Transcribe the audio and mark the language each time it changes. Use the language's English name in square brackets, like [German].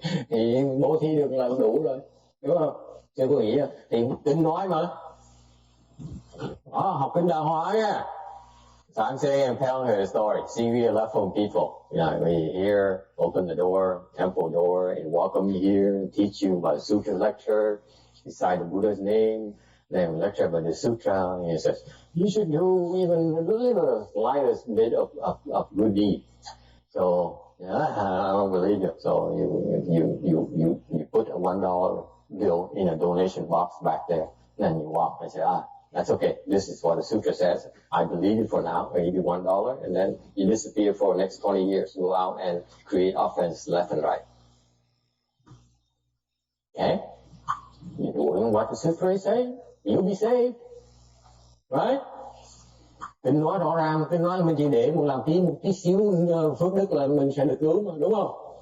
[Vietnamese] Thì bố thí được là đủ rồi, đúng không? Chứ có nghĩ thì kinh nói mà. Học kinh Đàng Hoàng nha. [English] So I'm saying, I'm telling her a story. See, we are left home people. You know, we here, open the door, temple door, and welcome you here, and teach you about the sutra lecture, recite the Buddha's name, then lecture about the sutra, and he says, you should do even a little slightest bit of good deed. So, I don't believe you. So you put a $1 bill in a donation box back there, then you walk and say, that's okay. This is what the sutra says. I believe it for now. I give you $1, and then you disappear for the next 20 years. Go out and create offense left and right. Okay? You're doing what the sutra is saying. You'll be saved. Right? [Vietnamese] Kinh nói rõ ràng, kinh nói là mình chỉ để làm một tí xíu phước đức là mình sẽ được cứu mà, đúng không?